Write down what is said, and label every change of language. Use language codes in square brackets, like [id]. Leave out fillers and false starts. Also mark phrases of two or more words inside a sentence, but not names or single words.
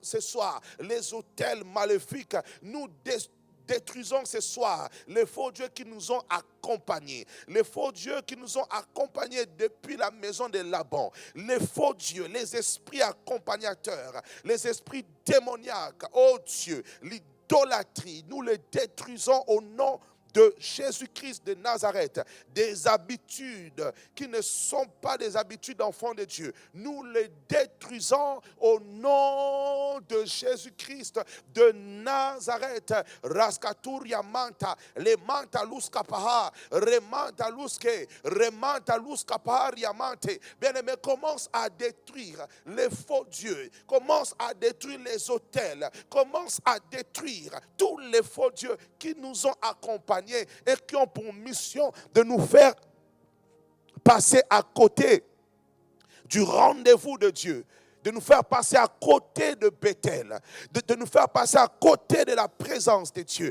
[fr] ce soir les autels maléfiques, nous détruisons ce soir les faux dieux qui nous ont accompagnés, les faux dieux qui nous ont accompagnés depuis la maison de Laban, les faux dieux, les esprits accompagnateurs, les esprits démoniaques, oh Dieu, l'idolâtrie, nous les détruisons au nom de Jésus-Christ de Nazareth. Des habitudes qui ne sont pas des habitudes d'enfants de Dieu, nous les détruisons au nom de Jésus-Christ de Nazareth. Raskaturia manta, le manta lus kapaha, remanta luske, remanta lus kapaharia mante. Bien-aimé, commence à détruire les faux dieux, commence à détruire les autels, commence à détruire tous les faux dieux qui nous ont accompagnés et qui ont pour mission de nous faire passer à côté du rendez-vous de Dieu, de nous faire passer à côté de Bethel, de nous faire passer à côté de la présence de Dieu.